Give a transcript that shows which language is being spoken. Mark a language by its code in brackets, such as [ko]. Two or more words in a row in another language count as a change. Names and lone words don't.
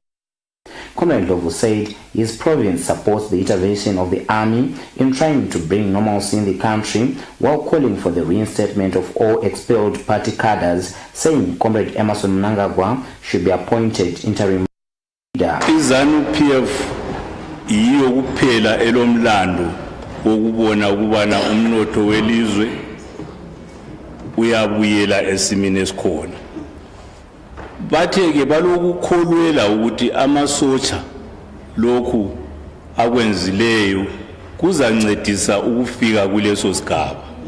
[en] Comrade Lovu said his province supports the intervention of the army in trying to bring normalcy in the country while calling for the reinstatement of all expelled party cadres, saying Comrade Emerson Mnangagwa should be appointed interim leader. [nd] ZANU-PF yiyo kuphela elomlando wokubona ukubana umnotho welizwe uyabuyela esimini esikhona. Bathe-ke balokukholwela ukuthi amasotsha lokhu akwenzileyo kuzancedisa ukufika kuleso sigaba.